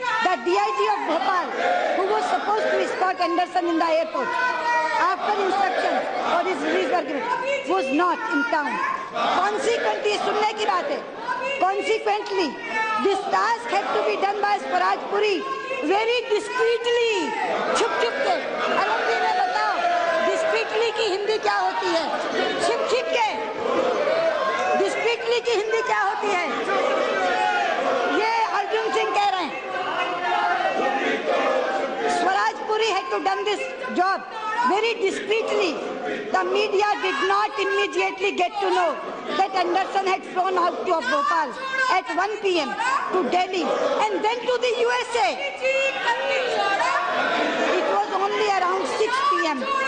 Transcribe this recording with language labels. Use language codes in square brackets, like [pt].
[en] The DIG of Bhopal, who was supposed to escort Anderson in the airport after instructions for his release were given, was not in town. Consequently, [hi] सुनने की बात है, [en] consequently, this task had to be done by Swaraj Puri very discreetly, [hi] छुप छुप के। अरुण जी ने बताओ discreetly की हिंदी क्या होती है? छिप छिप के। discreetly की हिंदी क्या होती है? ये अर्जुन सिंह कह रहे हैं। [en] Swaraj Puri had to done this job very discreetly. The media did not immediately get to know that Anderson had flown out of Bhopal at 1 p.m. to Delhi and then to the USA. It was only around 6 p.m.